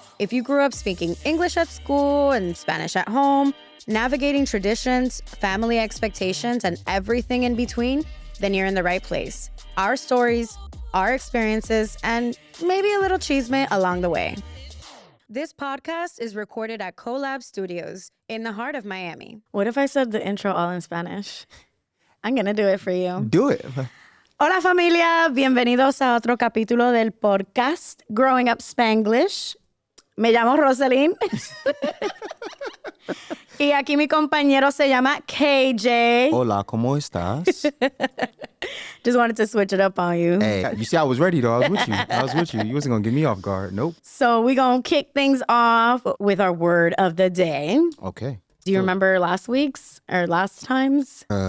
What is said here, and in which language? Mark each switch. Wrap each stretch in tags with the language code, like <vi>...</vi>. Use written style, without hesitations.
<en>If you grew up speaking English at school and Spanish at home, navigating traditions, family expectations, and everything in between, then you're in the right place. Our stories, our experiences, and maybe a little chisme along the way. This podcast is recorded at Collab Studios in the heart of Miami. What if I said the intro all in Spanish? I'm going to do it for you. Do it.</en> <es>Hola familia, bienvenidos a otro capítulo del podcast Growing Up Spanglish. Me llamo Roselyn. Y aquí mi compañero se llama KJ. Hola, ¿cómo estás?</es> <en>Just wanted to switch it up on you. Hey, you see, I was ready, though. I was with you. You wasn't going to get me off guard. Nope. So we're going to kick things off with our word of the day. Okay. Do you remember last week's or last time's?</en>